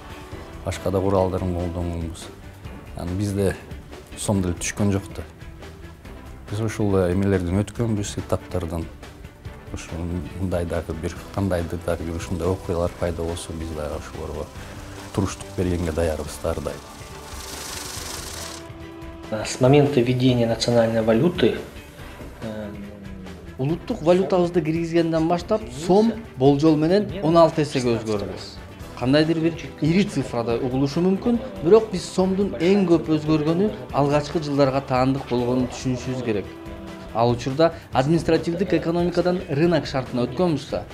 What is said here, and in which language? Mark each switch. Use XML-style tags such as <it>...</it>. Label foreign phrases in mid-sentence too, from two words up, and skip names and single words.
<ky>Башка да куралдарын колдонгонбуз. Бизде сом деле түшкөн жок да. Биз ушул эмелерден өткөнбүз, этаптардан. Ушундай дагы бир кандайдыр дагы бир ушундай окуялар пайда болсо, биз дагы ошолорго туруштук бергенге даярбыз ар дайым.</ky> <ru>С момента введения национальной валюты</ru> <ky>Улуттук валютабызды киргизгенден баштап сом болжол менен 16 эсеге өзгөрдү. Кандайдыр бир ири цифрада угулушу мүмкүн, бирок биз сомдун эң көп өзгөргөнү алгачкы жылдарга таандык болгонун түшүнүшүбүз керек. Ал учурда административдик экономикадан рынок шартына өткөнбүз да.</ky>